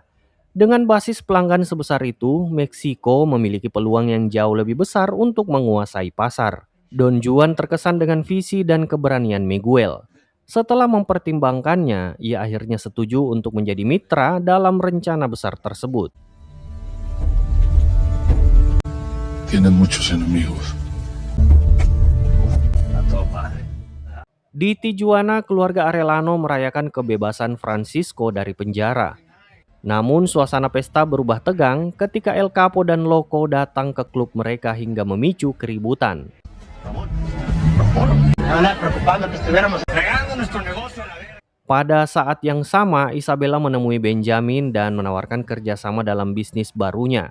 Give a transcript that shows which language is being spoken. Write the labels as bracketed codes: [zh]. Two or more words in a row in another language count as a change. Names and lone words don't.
[id] Dengan basis pelanggan sebesar itu, Meksiko memiliki peluang yang jauh lebih besar untuk menguasai pasar. Don Juan terkesan dengan visi dan keberanian Miguel. Setelah mempertimbangkannya, ia akhirnya setuju untuk menjadi mitra dalam rencana besar tersebut. [es] Tiene muchos enemigos. [id] Di Tijuana, keluarga Arellano merayakan kebebasan Francisco dari penjara. Namun suasana pesta berubah tegang ketika El Capo dan Loco datang ke klub mereka hingga memicu keributan. Pada saat yang sama, Isabella menemui Benjamin dan menawarkan kerjasama dalam bisnis barunya.